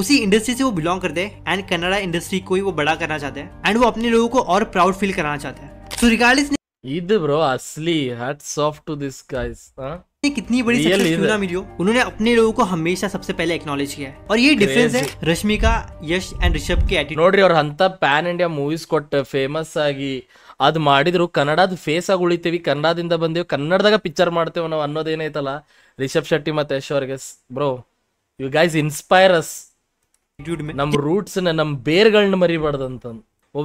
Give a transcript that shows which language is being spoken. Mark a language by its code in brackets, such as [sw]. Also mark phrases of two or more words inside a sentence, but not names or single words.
[hi] उसी इंडस्ट्री से वो बिलोंग करते हैं एंड कन्नड़ा इंडस्ट्री को ही वो बड़ा करना चाहते हैं एंड वो अपने लोगों को और [en] proud feel [hi] कराना चाहते हैं. [en] so regardless [kn] ಇದು ಬ್ರೋ ಅಸ್ಲಿ [en] hats off to this guys. [hi] कितनी बड़ी सक्सेस क्यों ना मिली हो, उन्होंने अपने लोगों को हमेशा सबसे पहले एक्नॉलेज किया है. और ये डिफरेंस है रश्मिका, यश एंड ऋषभ के एटीट्यूड. [kn] ನೋಡ್ರಿ ಅವ್ರ ಅಂತ [en] pan India movies [kn] ಕೊಟ್ಟು ಫೇಮಸ್ ಆಗಿ ಅದ್ ಮಾಡಿದ್ರು ಕನ್ನಡದ ಫೇಸ್ ಆಗಿ ಉಳಿತೀವಿ, ಕನ್ನಡದಿಂದ ಬಂದೇವಿ, ಕನ್ನಡದಾಗ ಪಿಕ್ಚರ್ ಮಾಡ್ತೇವೆ ನಾವು ಅನ್ನೋದೇನೈತಲ್ಲ ರಿಷಬ್ ಶೆಟ್ಟಿ ಮತ್ತೆ ಯಶ್ ಅವ್ರಿಗೆ. [en] bro you guys inspire us. [kn] ನಮ್ ರೂಟ್ಸ್ ನಮ್ ಬೇರ್ಗಳನ್ನ ಮರಿಬಾರ್ದಂತ ಒಬ್ರು.